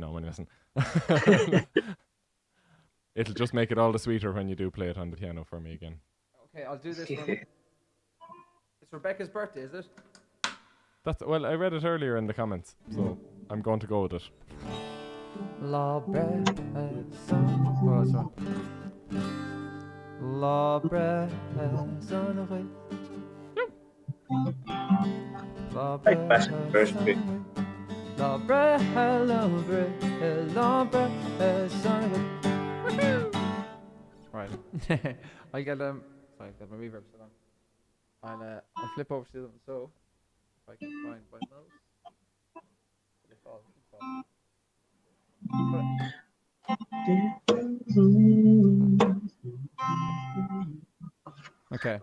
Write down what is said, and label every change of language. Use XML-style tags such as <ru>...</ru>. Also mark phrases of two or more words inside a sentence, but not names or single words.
<en>No, listen. It'll just make it all the sweeter when you do play it on the piano for me again. Okay, I'll do this one. It's Rebecca's birthday, is it? That's well, I read it earlier in the comments, so I'm going to go with it. La bre oh, sorry. La bre La bre Like Passion first bit. La bre La bre Right. I get sorry, got my reverb set on. I'll flip over to them so if I can find my mouse. If I'll Okay.</en>